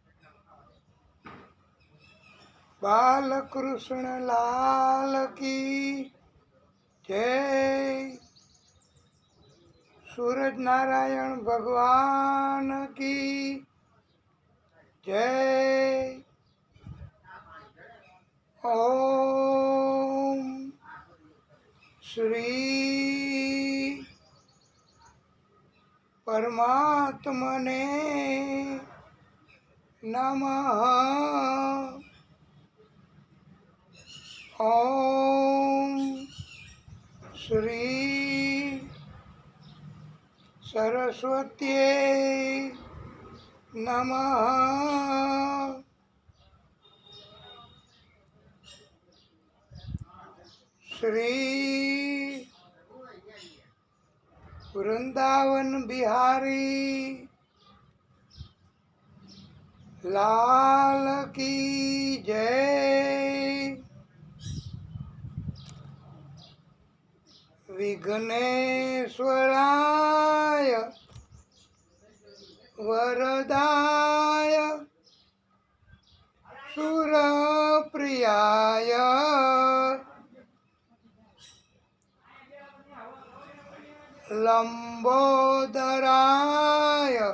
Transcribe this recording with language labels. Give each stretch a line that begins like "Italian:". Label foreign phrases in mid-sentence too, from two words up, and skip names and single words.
Hindi: बाल कृष्ण लाल की जय। सूरज नारायण भगवान की जय।
Sanskrit: ओम श्री परमात्मने नमः। ओम श्री सरस्वत्यै नमः।
Hindi: श्री वृंदावन बिहारी लाल की जय।
Sanskrit: विघ्नेश्वराय वरदाय सुरप्रियाय लंबोदराय